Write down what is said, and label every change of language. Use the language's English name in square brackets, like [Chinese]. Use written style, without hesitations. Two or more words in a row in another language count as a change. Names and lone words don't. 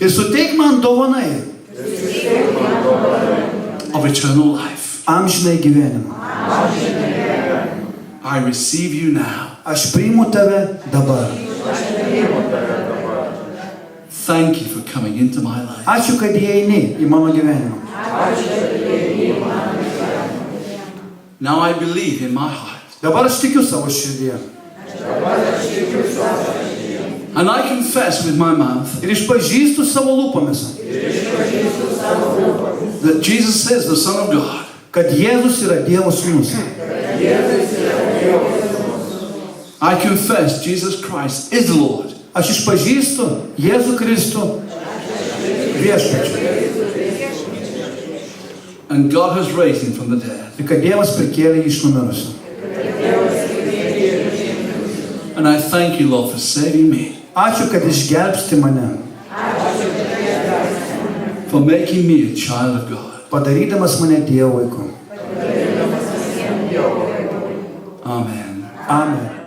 [Lithuanian] Ir suteik man dovanai [English] of eternal life. [Lithuanian] amžinai gyvenimą. [English] I receive you now. [Lithuanian] Aš priimu tave dabar. [English] Thank you for coming into my life. [Lithuanian] Ačiū, kad įeini į mano gyvenimą. [English] Now I believe in my heart. [Lithuanian] Dabar aš tikiu savo širdyje. [English] And I confess with my mouth [Lithuanian] Ir išpažįstu savo lūpomis, [English] that Jesus is the Son of God. [Lithuanian] kad Jėzus yra Dievo sūnus. [English] I confess Jesus Christ is the Lord. [Lithuanian] Aš išpažįstu Jėzų Kristų viešpačiu. [English] And God has raised him from the dead. [Lithuanian] Ir kad Dievas prikėlė jį iš numirusių. [English] And I thank you, Lord, for saving me. [Lithuanian] Ačiū, kad išgelbsti mane, [English] For making me a child of God. [Lithuanian] padarydamas mane Dievo vaiku. [English] Amen. [Lithuanian] Amen.